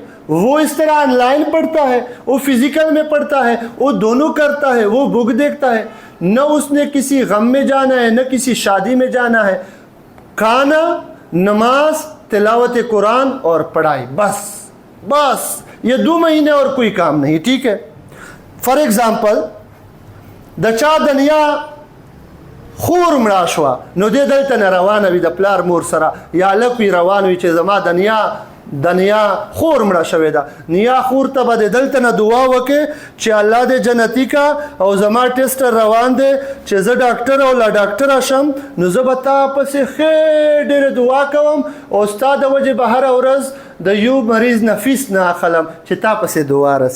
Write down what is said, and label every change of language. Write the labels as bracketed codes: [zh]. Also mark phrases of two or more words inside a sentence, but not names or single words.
[ur] وہ اس طرح آن لائن پڑھتا ہے، وہ فزیکل میں پڑھتا ہے، وہ دونوں کرتا ہے، وہ بک دیکھتا ہے، نہ اس نے کسی غم میں جانا ہے نہ کسی شادی میں جانا ہے. کھانا، نماز، تلاوت قرآن اور پڑھائی، بس یہ 2 مہینے اور کوئی کام نہیں، ٹھیک ہے. [en] for example [ps] د چا دنیا خور مړه شوه نو دې دلته نه روانه وي د پلار مور سره یا هلک وي روان وي چې زما دنیا خور مړه شوې ده، نیا خور ته به د دلته نه دعا وکړې چې الله دې جنتي کا او زما ټیسټر روان دی چې زه ډاکټر او لا ډاکټره شم، نو زه به تا پسې ښې ډېرې دعا کوم او ستا د وجې به هره ورځ د یو مریض نه فیس نه اخلم چې تا پسې دعا رسي.